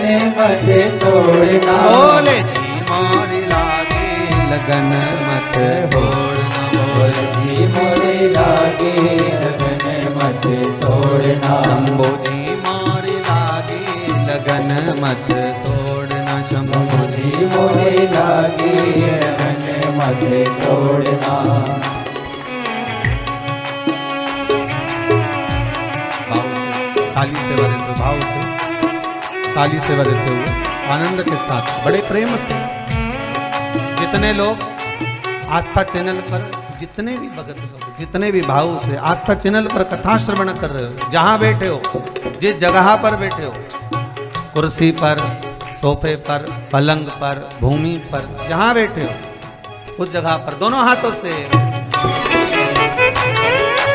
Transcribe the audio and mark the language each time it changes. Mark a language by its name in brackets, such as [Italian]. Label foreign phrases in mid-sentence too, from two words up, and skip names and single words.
[Hindi] मत तोड़ना, भोले जी मोरी लागी लगन मत तोड़ना, भोले जी मोरी लागी लगन मत तोड़ना, शंभो जी मोरी लागी लगन मत तोड़ना, शंभो जी मोरी लागी लगन मत तोड़ना। ताली सेवा देते हुए, भाव से ताली सेवा देते हुए आनंद के साथ बड़े प्रेम से जितने लोग आस्था चैनल पर, जितने भी भगत लोग, जितने भी भाव से आस्था चैनल पर कथा श्रवण कर रहे हो, जहां बैठे हो, जिस जगह पर बैठे हो, कुर्सी पर, सोफे पर, पलंग पर, भूमि पर, जहां बैठे हो उस जगह पर दोनों हाथों से